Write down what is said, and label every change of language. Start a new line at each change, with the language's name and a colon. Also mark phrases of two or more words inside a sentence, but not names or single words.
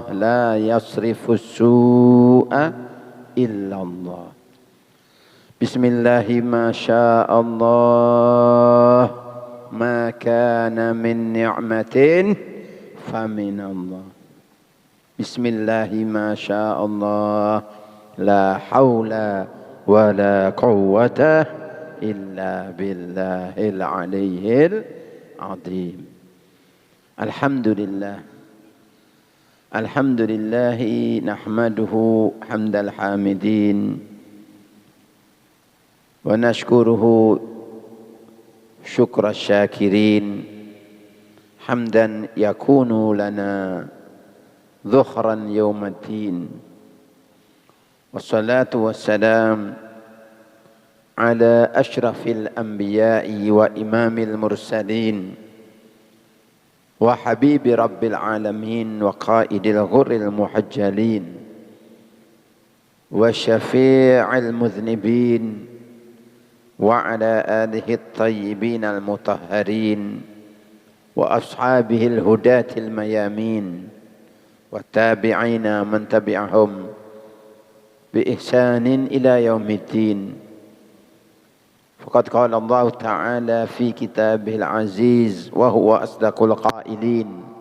Arabic: لا يصرف السوء إلا الله. بسم الله ما شاء الله. ما كان من نعمة فمن الله. بسم الله ما شاء الله. لا حول ولا قوة إلا بالله العلي العظيم. Alhamdulillah. الحمد لله نحمده حمد الحامدين. ونشكره شكر الشاكرين. حمدا يكون لنا ذخرا يوم الدين. والصلاة والسلام على أشرف الأنبياء وإمام المرسلين وحبيب رب العالمين وقائد الغر المحجلين وشافع المذنبين وعلى آله الطيبين الطاهرين وأصحابه الهداة الميامين وتابعين من تبعهم بإحسان إلى يوم الدين. فقد قال الله تعالى في كتابه العزيز وهو أصدق القائلين.